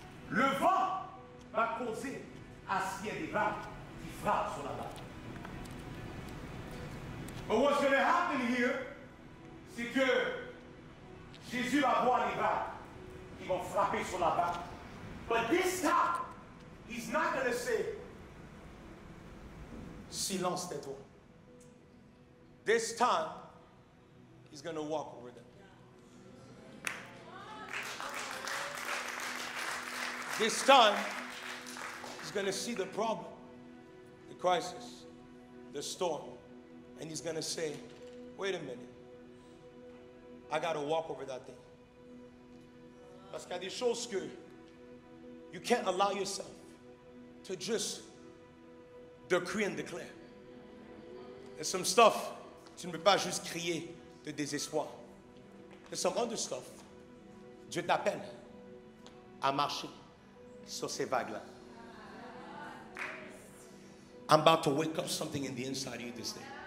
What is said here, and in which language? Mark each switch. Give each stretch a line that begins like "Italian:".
French: Le vent va causer à ce qu'il y ait des vagues qui frappent sur la vague.
English: But what's going to happen here,
French: c'est que Jésus va voir les vagues qui vont frapper sur la vague.
English: But this time, he's not going to say,
French: silence tais-toi.
English: This time, he's going to walk over them. This time, he's going to see the problem, the crisis, the storm, and he's going to say, wait a minute, I got to walk over that thing.
French: Parce qu'il y a des choses que
English: you can't allow yourself to just decree and declare. There's some stuff,
French: tu ne peux pas juste crier de désespoir.
English: There's some other stuff.
French: Dieu t'appelle à marcher sur ces vagues-là.
English: I'm about to wake up something in the inside of you this day.